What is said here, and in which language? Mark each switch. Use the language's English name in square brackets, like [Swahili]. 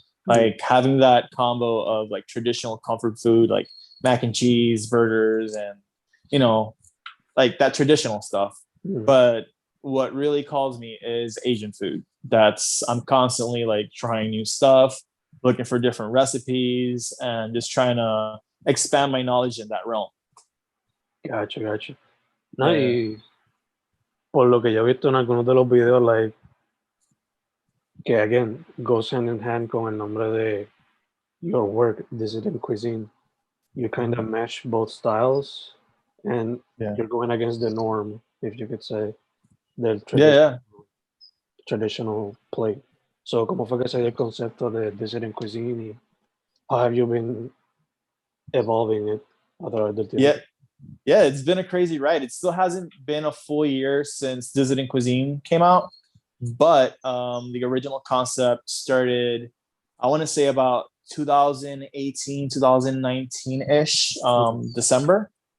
[English] Like, having that combo of like traditional comfort food, like mac and cheese, burgers, and like that traditional stuff. But what really calls me is Asian food. I'm constantly like trying new stuff, looking for different recipes, and just trying to expand my knowledge in that realm. Gotcha. [Spanish] No, y por lo que yo he visto en algunos de los videos, like, que [English] again, goes hand in hand [Spanish] con el nombre de [English] your work, [Spanish] Dissident Cuisine. [English] You kind of mesh both styles, and you're going against the norm, if you could say, del traditional plate. [Spanish] So, ¿cómo fue que se dio el concepto de Dissident Cuisine y [English] how have you been evolving it [Spanish] a través del tiempo? [English] Yeah, it's been a crazy ride. It still hasn't been a full year since Dissident Cuisine came out, but the original concept started, I want to say, about 2018, 2019-ish, December.